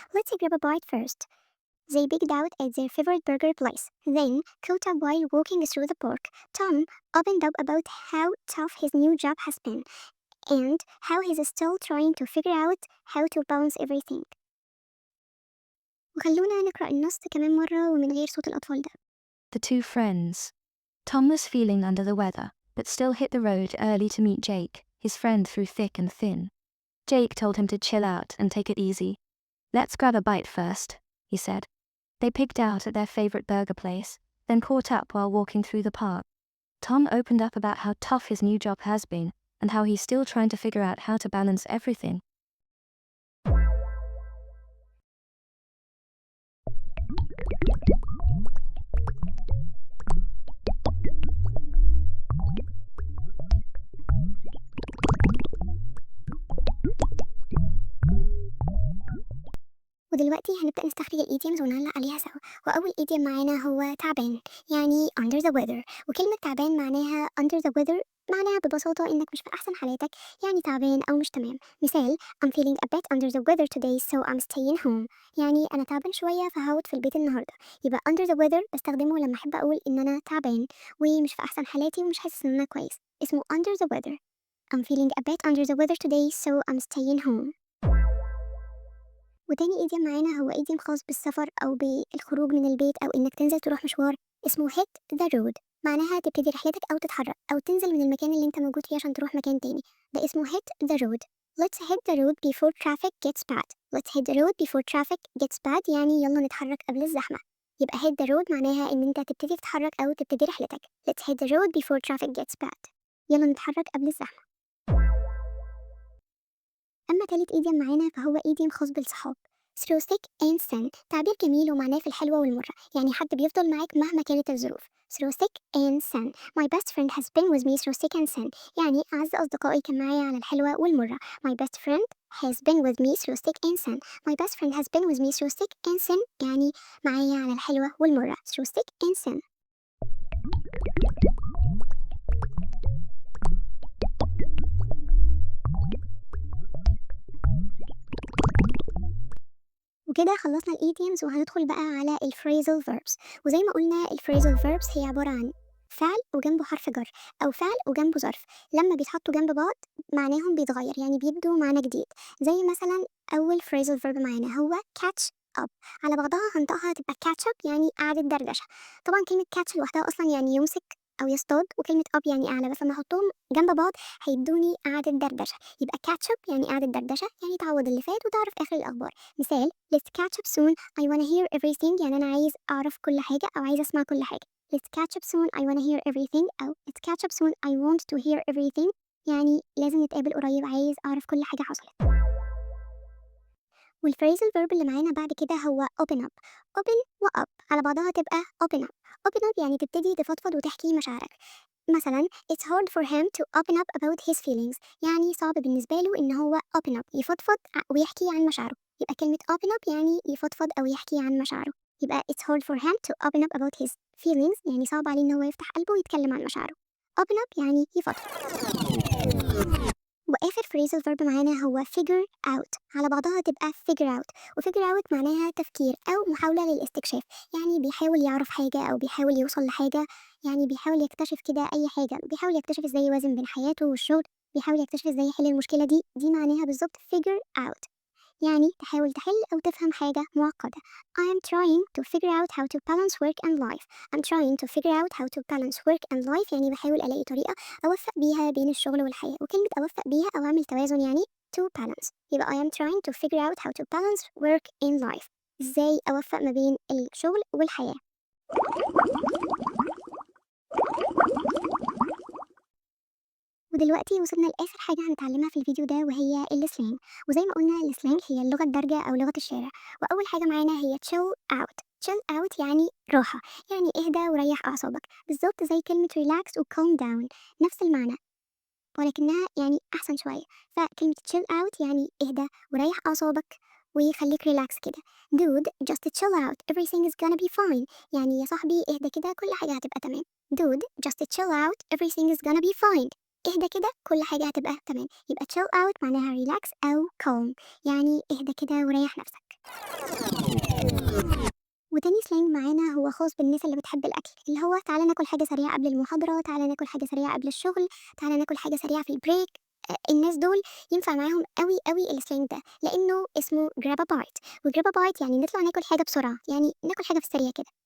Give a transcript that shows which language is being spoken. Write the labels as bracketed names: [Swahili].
[English] Let's grab a bite first. They picked out at their favorite burger place, then caught up while walking through the park. Tom opened up about how tough his new job has been, and how he's still trying to figure out how to balance everything. [Arabic] وخلونا نقرأ النص كمان مرة ومن غير صوت الأطفال ده. [English] The two friends. Tom was feeling under the weather, but still hit the road early to meet Jake, his friend through thick and thin. Jake told him to chill out and take it easy. Let's grab a bite first, he said. They picked out at their favorite burger place, then caught up while walking through the park. Tom opened up about how tough his new job has been, and how he's still trying to figure out how to balance everything. [Arabic] ودلوقتي هنبدأ نستخرج الإيديومز ونعلق عليها سوا. وأول إيديوم معانا هو تعبان، يعني under the weather. وكلمة تعبان معناها under the weather، معناها ببساطة إنك مش في أحسن حالاتك، يعني تعبان أو مش تمام. مثال [English] I'm feeling a bit under the weather today so I'm staying home، [Arabic] يعني أنا تعبان شوية فهقعد في البيت النهاردة. يبقى under the weather بستخدمه لما أحب أقول إن أنا تعبان ومش في أحسن حالاتي ومش حاسس إن أنا كويس، اسمه under the weather. [English] I'm feeling a bit under the weather today so I'm staying home. [Arabic] وتاني إيديم معانا هو إيديم خاص بالسفر أو بالخروج من البيت أو إنك تنزل تروح مشوار، اسمه hit the road. معناها تبتدي رحلتك أو تتحرك أو تنزل من المكان اللي أنت موجود فيه عشان تروح مكان تاني، ده اسمه hit the road. [English] Let's hit the road before traffic gets bad. Let's hit the road before traffic gets bad [Arabic] يعني يلا نتحرك قبل الزحمة. يبقى hit the road معناها إن أنت تبتدي تتحرك أو تبتدي رحلتك. [English] Let's hit the road before traffic gets bad. [Arabic] يلا نتحرك قبل الزحمة. أما تالت إيديم معانا فهو إيديم خاص بالصحاب، through thick and thin. تعبير جميل ومعناه في الحلوة والمرة، يعني حد بيفضل معاك مهما كانت الظروف. [English] through thick and thin. My best friend has been with me through thick and thin، [Arabic] يعني أعز أصدقائي كان معايا على الحلوة والمرة. [English] My best friend has been with me through thick and thin. My best friend has been with me through thick and thin، [Arabic] يعني معايا على الحلوة والمرة [English] through thick and thin. [Arabic] وكده خلصنا الإيديومز وهندخل بقى على الفريزل verbs. وزي ما قلنا الفريزل verbs هي عبارة عن فعل وجنبه حرف جر أو فعل وجنبه ظرف، لما بيتحطوا جنب بعض معناهم بيتغير، يعني بيبدوا معنى جديد. زي مثلا أول phrasal verb معانا هو catch up، على بعضها هنطقها تبقى catch up يعني قعدة دردشة. طبعا كلمة catch لوحدها أصلا يعني يمسك أو يصطاد، وكلمة up يعني أعلى، بس لما أحطهم جنب بعض هيدوني قعدة دردشة. يبقى catch up يعني قعدة دردشة، يعني تعوض اللي فات وتعرف آخر الأخبار. مثال [English] let's catch up soon I wanna hear everything، [Arabic] يعني أنا عايز أعرف كل حاجة أو عايز أسمع كل حاجة. [English] let's catch up soon I wanna hear everything، أو let's catch up soon I want to hear everything، [Arabic] يعني لازم نتقابل قريب عايز أعرف كل حاجة حصلت. والphrasal verb اللي معانا بعد كده هو open up. open و up على بعضها تبقى open up. open up يعني تبتدي تفضفض وتحكي مشاعرك. مثلا [English] it's hard for him to open up about his feelings، [Arabic] يعني صعب بالنسبة له إن هو open up يفضفض ويحكي عن مشاعره. يبقى كلمة open up يعني يفضفض أو يحكي عن مشاعره. يبقى [English] it's hard for him to open up about his feelings، [Arabic] يعني صعب عليه إن هو يفتح قلبه ويتكلم عن مشاعره. open up يعني يفضفض. وآخر phrasal verb معانا هو figure out، على بعضها تبقى figure out، وfigure out معناها تفكير أو محاولة للاستكشاف، يعني بيحاول يعرف حاجة أو بيحاول يوصل لحاجة، يعني بيحاول يكتشف كده أي حاجة، بيحاول يكتشف إزاي يوازن بين حياته والشغل، بيحاول يكتشف إزاي يحل المشكلة دي معناها بالظبط figure out. يعني تحاول تحل أو تفهم حاجة معقدة. [English] I am trying to figure out how to balance work and life. I'm trying to figure out how to balance work and life، [Arabic] يعني بحاول ألاقي طريقة أوفق بيها بين الشغل والحياة، وكلمة أوفق بيها أو أعمل توازن يعني [English] to balance، يبقى I am trying to figure out how to balance work in life. [Arabic] إزاي أوفق ما بين الشغل والحياة. ودلوقتي وصلنا لآخر حاجة هنتعلمها في الفيديو ده وهي السلانج، وزي ما قلنا السلانج هي اللغة الدارجة أو لغة الشارع، وأول حاجة معانا هي chill out. chill out يعني راحة، يعني اهدى وريح أعصابك، بالظبط زي كلمة relax و calm down، نفس المعنى ولكنها يعني أحسن شوية. فكلمة chill out يعني اهدى وريح أعصابك ويخليك ريلاكس كده. [English] dude just chill out everything is gonna be fine، [Arabic] يعني يا صاحبي اهدى كده كل حاجة هتبقى تمام. [English] dude just chill out everything is gonna be fine، [Arabic] اهدى كده كل حاجة هتبقى تمام. يبقى chill out معناها relax أو calm، يعني اهدى كده وريح نفسك. وتاني سلانج معانا هو خاص بالناس اللي بتحب الأكل، اللي هو تعالى ناكل حاجة سريعة قبل المحاضرة، تعالى ناكل حاجة سريعة قبل الشغل، تعالى ناكل حاجة سريعة في البريك. الناس دول ينفع معاهم قوي قوي السلانج ده، لأنه اسمه grab a bite، وgrab a bite يعني نطلع ناكل حاجة بسرعة، يعني ناكل حاجة في السريع كده.